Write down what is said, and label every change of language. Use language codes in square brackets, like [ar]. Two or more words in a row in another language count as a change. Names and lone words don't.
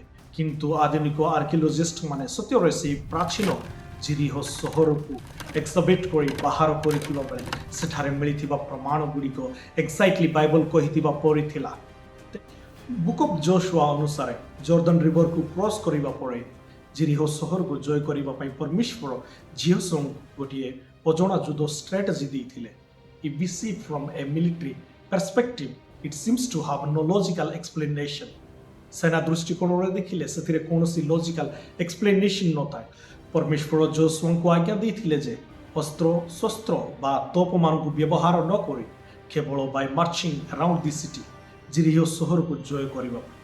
[or] କିନ୍ତୁ ଆଧୁନିକ ଆର୍କିଓଲୋଜିଷ୍ଟ ମାନେ ସତ୍ୟରେ ସେହି ପ୍ରାଚୀନ ଜିରିହ ସହରକୁ ଏକ୍ସବିଟ୍ କରି ବାହାର କରିଥିବା ବେଳେ ସେଠାରେ ମିଳିଥିବା ପ୍ରମାଣ ଗୁଡ଼ିକ ଏକ୍ସାକ୍ଟଲି ବାଇବଲ କହିଥିବା ପରି ଥିଲା। ବୁକ୍ ଅଫ୍ ଜୋଶୁଆ ଅନୁସାରେ ଜର୍ଦାନ ରିଭରକୁ କ୍ରସ୍ କରିବା ପରେ ଜିରିହ ସହରକୁ ଜୟ କରିବା ପାଇଁ ପରମେଶ୍ୱର ଜିହୋଶୁଆଙ୍କୁ ଗୋଟିଏ ଅଜଣା ଯୁଦ୍ଧ ଷ୍ଟ୍ରାଟେଜି ଦେଇଥିଲେ। [en] If we see from a military perspective, it seems to have no logical explanation. [or] ସେନା ଦୃଷ୍ଟିକୋଣରେ ଦେଖିଲେ ସେଥିରେ କୌଣସି [en] logical explanation [or] ନଥାଏ। ପରମେଶ୍ୱର ଯୋଶୁଆଙ୍କୁ ଆଜ୍ଞା ଦେଇଥିଲେ ଯେ ଅସ୍ତ୍ର ଶସ୍ତ୍ର ବା ତୋପମାନଙ୍କୁ ବ୍ୟବହାର ନ କରି କେବଳ [en] by marching around the city [or] ଜିରିହ ସହରକୁ ଜୟ କରିବା।